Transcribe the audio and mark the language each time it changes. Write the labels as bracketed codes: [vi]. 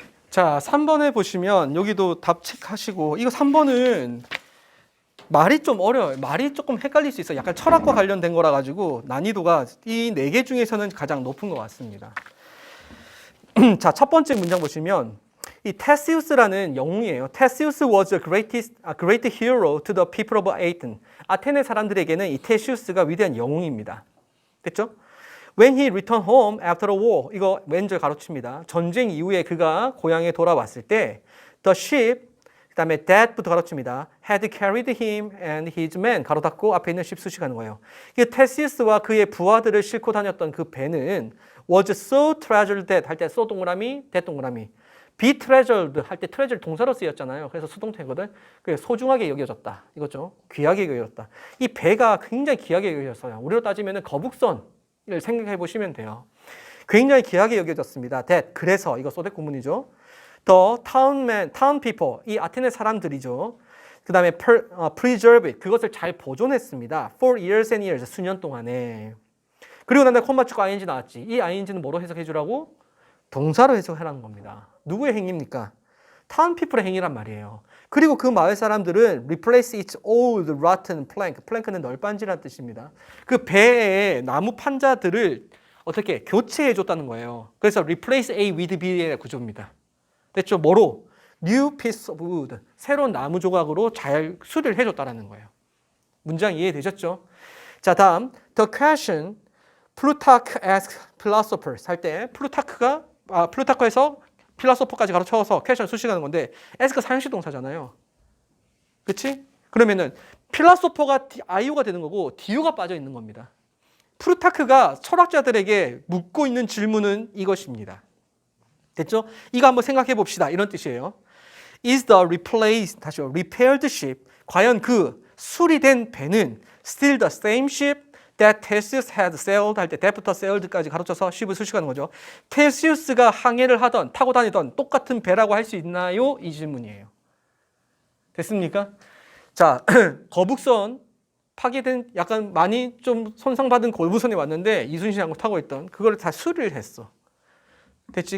[ko] 자, 3번에 보시면 여기도 답 체크하시고 이거 3번은 말이 좀 어려워요. 말이 조금 헷갈릴 수 있어요. 약간 철학과 관련된 거라 가지고 난이도가 이 4개 중에서는 가장 높은 것 같습니다. 자, 첫 번째 문장 보시면 이 테시우스라는 영웅이에요. [en] 테시우스 was a great hero to the people of Athens. [ko] 아테네 사람들에게는 이 테시우스가 위대한 영웅입니다. 됐죠? [en] When he returned home after the war, [ko] 이거 왼절 가로칩니다. 전쟁 이후에 그가 고향에 돌아왔을 때 [en] the ship, [ko] 그 다음에 that부터 가로칩니다. [en] had carried him and his men, [ko] 가로 닫고 앞에 있는 ship 수식하는 거예요. 이 테시우스와 그의 부하들을 싣고 다녔던 그 배는 [en] was so treasured that [ko] 할 때 so 동그라미, that 동그라미. be treasured 할 때 treasure 동사로 쓰였잖아요. 그래서 수동태거든. 그래서 소중하게 여겨졌다. 이거죠. 귀하게 여겨졌다. 이 배가 굉장히 귀하게 여겨졌어요. 우리로 따지면 거북선을 생각해 보시면 돼요. 굉장히 귀하게 여겨졌습니다. that, 그래서 이거 소대 구문이죠. [en] The town people, [ko] 이 아테네 사람들이죠. 그 다음에 [en] preserve it, [ko] 그것을 잘 보존했습니다. [en] for years and years, [ko] 수년 동안에. 그리고 난 다음에 콤마 찍고 ing 나왔지. 이 ing는 뭐로 해석해 주라고? 동사로 해석하라는 겁니다. 누구의 행위입니까? town people의 행위란 말이에요. 그리고 그 마을 사람들은 [en] replace its old rotten plank. [ko] plank는 널빤지라는 뜻입니다. 그 배의 나무 판자들을 어떻게 교체해 줬다는 거예요. 그래서 replace A with B의 구조입니다. 됐죠? 뭐로? [en] new piece of wood. [ko] 새로운 나무 조각으로 잘 수리를 해 줬다는 거예요. 문장 이해되셨죠? 자, 다음 [en] the question Plutarch asks philosophers [ko] 할 때 플루타크에서 필라소퍼까지 가로쳐서 퀘션 수식하는 건데 ask 사형식 동사잖아요. 그치? 그러면은 필라소퍼가 IU가 되는 거고 DU가 빠져 있는 겁니다. 플루타크가 철학자들에게 묻고 있는 질문은 이것입니다. 됐죠? 이거 한번 생각해 봅시다. 이런 뜻이에요. [en] Is the repaired ship [ko] 과연 그 수리된 배는 [en] still the same ship that Theseus had sailed [ko] 할 때 that부터 sailed까지 가로쳐서 ship을 수식하는 거죠. 테시우스가 항해를 하던 타고 다니던 똑같은 배라고 할 수 있나요? 이 질문이에요. 됐습니까? 자, 거북선 파괴된 약간 많이 좀 손상받은 거북선이 왔는데 이순신 장군 타고 있던 그걸 다 수리를 했어. 됐지?